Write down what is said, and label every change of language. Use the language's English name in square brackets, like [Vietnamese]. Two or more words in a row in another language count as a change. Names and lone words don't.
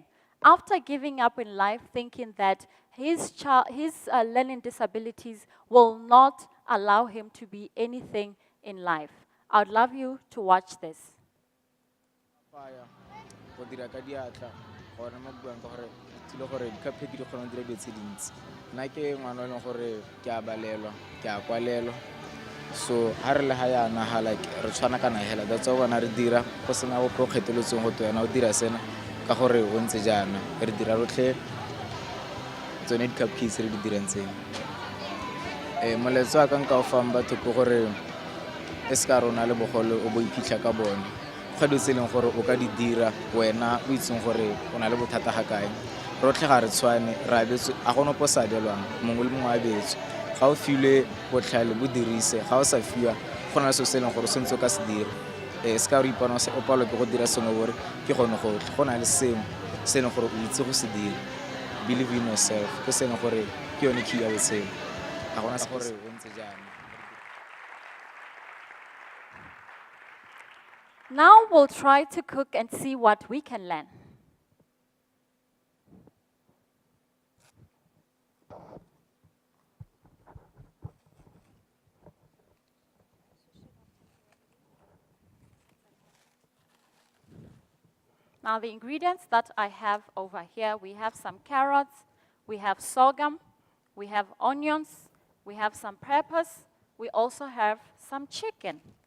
[English] After giving up in life, thinking that his learning disabilities will not allow him to be anything in life. I would love you to watch this. [Tswana] So ha re le ha yana ha like re tshwana kana hela [English] that's why [Tswana] bona re dira go sena go kgetolotseng go tsena o dira sena ka gore o ntse jana re dira rotlhe tsone di-cupcakes re di dirang tsena moletso wa ka nka o fang batho ke gore e se ka rona le bogole o bo iphitlha ka bone go di tse leng gore o ka di dira wena o itseng gore o na le bothata ga kae rotlhe ga re tshwane ra betse a gona po sa delwang mongwe le mongwe a betse ga o filwe botlhale bo dirise ga o sa fiwa go na se se leng gore se ntse ka se dira se ka re ipona o palwa ke go dira sengwe gore ke gone gotlhe go na le sengwe se leng gore o itse go se dira [English] believe in yourself [Tswana] ke se leng gore ke yone key ya botshelo ga gona se gore o ntse jana. [English] Now we'll try to cook and see what we can learn. Now the ingredients that I have over here, we have some carrots, we have sorghum, we have onions, we have some peppers, we also have some chicken.